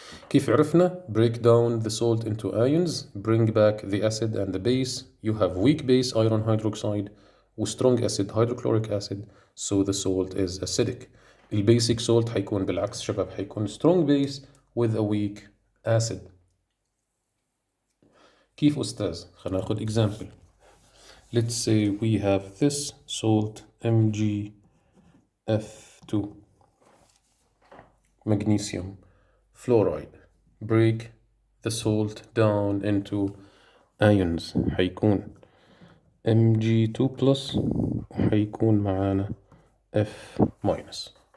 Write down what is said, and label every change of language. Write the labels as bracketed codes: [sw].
[ar] كيف عرفنا؟ [en] break down the salt into ions, bring back the acid and the base. You have weak base iron hydroxide و strong acid hydrochloric acid, so the salt is acidic. [ar] البيسك [en] salt [ar] حيكون بالعكس شباب، حيكون [en] strong base with a weak acid. [ar] كيف أستاذ؟ خلينا ناخد example. [en] Let's say we have this salt MgF2 magnesium fluoride. Break the salt down into ions. [ar] حيكون Mg2 plus وحيكون معانا F minus.